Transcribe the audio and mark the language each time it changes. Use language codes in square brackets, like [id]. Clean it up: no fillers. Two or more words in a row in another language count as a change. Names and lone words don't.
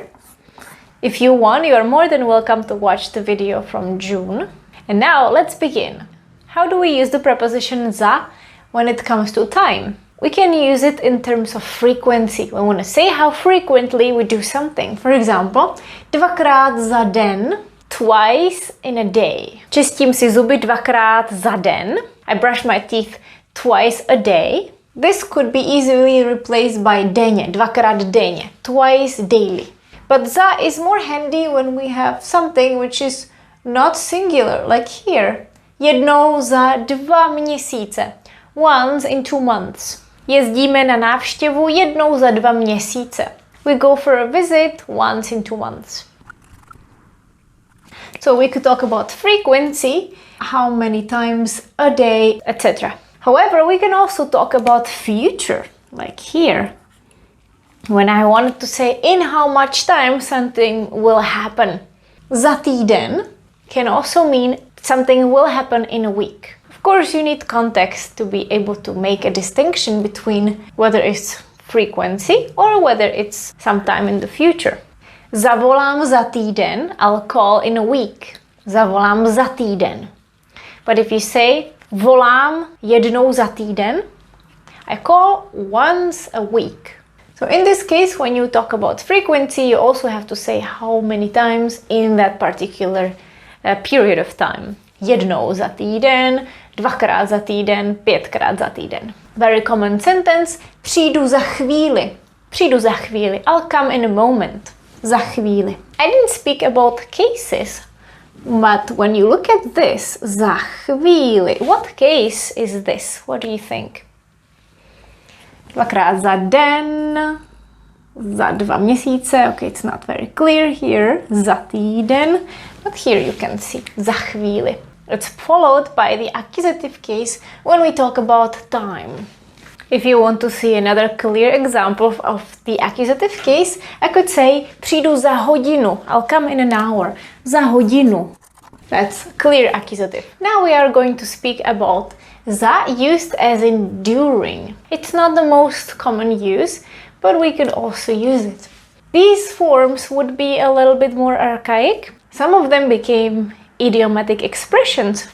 [en] If you want, you are more than welcome to watch the video from June. And now let's begin. How do we use the preposition za when it comes to time? We can use it in terms of frequency. We want to say how frequently we do something. For example, [cs] dvakrát za den, [en] twice in a day. [cs] Čistím si zuby dvakrát za den. [en] I brush my teeth twice a day. This could be easily replaced by [cs] denně, dvakrát denně, [en] twice daily. But za is more handy when we have something which is not singular, like here. [cs] Jednou za 2 měsíce. [en] Once in 2 months. [cs] Jezdíme na návštěvu jednou za 2 měsíce. [en] We go for a visit once in 2 months. So we could talk about frequency, how many times a day, etc. However, we can also talk about future, like here. When I wanted to say in how much time something will happen. [cs] Za týden [en] can also mean something will happen in a week. Of course, you need context to be able to make a distinction between whether it's frequency or whether it's sometime in the future. [cs] Zavolám za týden, [en] I'll call in a week. [cs] Zavolám za týden. [en] But if you say [cs] volám jednou za týden, [en] I call once a week. So in this case, when you talk about frequency, you also have to say how many times in that particular period of time. [cs] Jednou za týden, dvakrát za týden, 5krát za týden. [en] Very common sentence, [cs] přijdu za chvíli. Přijdu za chvíli, [en] I'll come in a moment. [cs] Za chvíli. [en] I didn't speak about cases, but when you look at this, [cs] za chvíli, [en] what case is this? What do you think? [cs] Dvakrát za den, za 2 měsíce, [en] okay, it's not very clear here, [cs] za týden, [en] but here you can see, [cs] za chvíli. [en] It's followed by the accusative case when we talk about time. If you want to see another clear example of the accusative case, I could say [cs] přijdu za hodinu. [en] I'll come in an hour. [cs] Za hodinu. [en] That's clear accusative. Now we are going to speak about za used as in during. It's not the most common use, but we could also use it. These forms would be a little bit more archaic. Some of them became idiomatic expressions.